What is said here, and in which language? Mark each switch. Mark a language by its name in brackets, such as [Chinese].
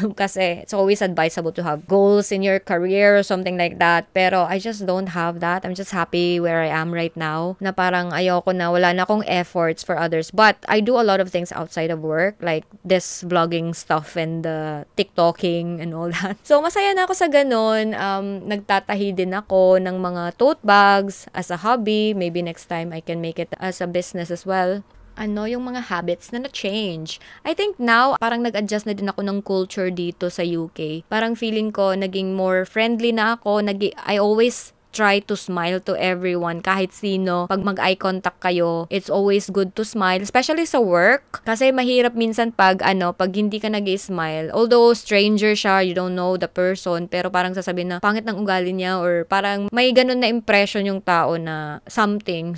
[English] Kasi it's always advisable to have goals in your career or something like that. Pero I just don't have that. I'm just happy where I am right now. [Filipino] Na parang ayoko na, wala na akong efforts for others. [English] But I do a lot of things outside of work, like this vlogging stuff and the TikToking and all that. [Filipino] So masaya na ako sa ganun. Nagtatahi din ako ng mga tote bags as a hobby. [English] Maybe next time I can make it as a business as well. [Filipino] Yung mga habits na na-change. [English] I think now, [Filipino] parang nag-adjust na din ako ng culture dito sa UK. Parang feeling ko, naging more friendly na ako. [English] I always try to smile to everyone, [Filipino] kahit sino. Pag mag-eye contact kayo, [English] it's always good to smile, especially sa work. [Filipino] Kasi mahirap minsan pag hindi ka nag-smile. Although stranger siya, [English] you don't know the person, [Filipino] pero parang sasabihin na pangit ng ugali niya or parang may ganun na impression yung tao na something.